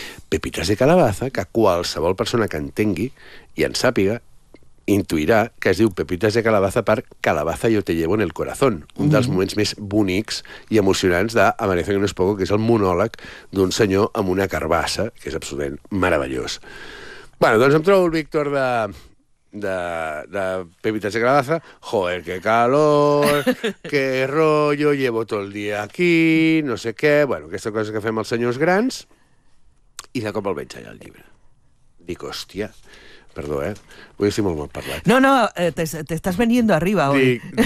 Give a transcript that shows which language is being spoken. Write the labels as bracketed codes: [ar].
[ca] Pepitas de Calabaza, que qualsevol persona que entengui i en sàpiga, intuirà que es diu Pepitas de Calabaza per Calabaza yo te llevo en el corazón, un dels moments més bonics i emocionants d'Amanece que no es poco, que és el monòleg d'un senyor amb una carbassa, que és absolutament meravellós. Bueno, doncs em trobo el Víctor de Pepitas de Calabaza. [es] Joder, qué calor, qué rollo, llevo todo el día aquí, [ca] no sé què. Bueno, aquesta cosa que fem els senyors grans. I de cop el veig allà al llibre. Dic, hòstia... Perdó, eh? Vull ser molt mal parlat. No, t'estàs veniendo arriba, oi?